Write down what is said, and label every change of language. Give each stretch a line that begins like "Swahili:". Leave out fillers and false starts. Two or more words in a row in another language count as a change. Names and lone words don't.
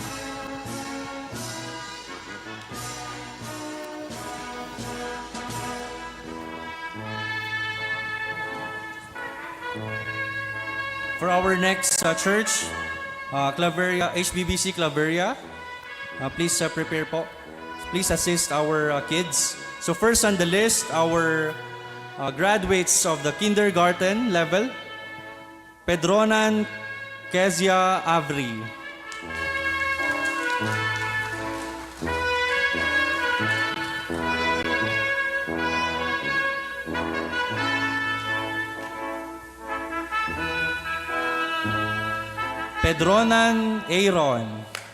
English: For our next church, Claveria, HBBC Claveria, please prepare po. Please assist our kids. So first on the list, our graduates of the kindergarten level, Pedronan Kezia Avri. Pedronan Aaron.